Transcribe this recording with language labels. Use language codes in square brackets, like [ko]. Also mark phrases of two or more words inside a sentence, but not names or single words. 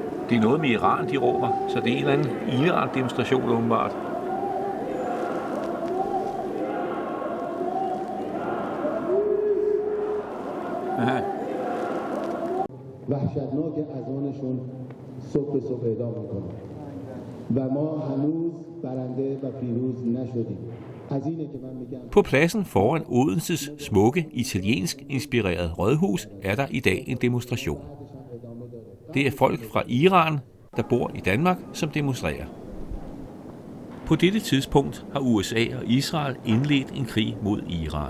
[da] Det er noget med Iran, de råber, så det er en eller anden Iran-demonstration åbenbart. Aha. [fa] وحشتناک اذانشون صبح به صبح اعلام میکنه و ما هنوز برنده و پیروز نشدیم. از اینه که من میگم [da] På pladsen foran Odenses smukke italiensk inspirerede rådhus er der i dag en demonstration. Det er folk fra Iran, der bor i Danmark, som demonstrerer. På dette tidspunkt har USA og Israel indledt en krig mod Iran.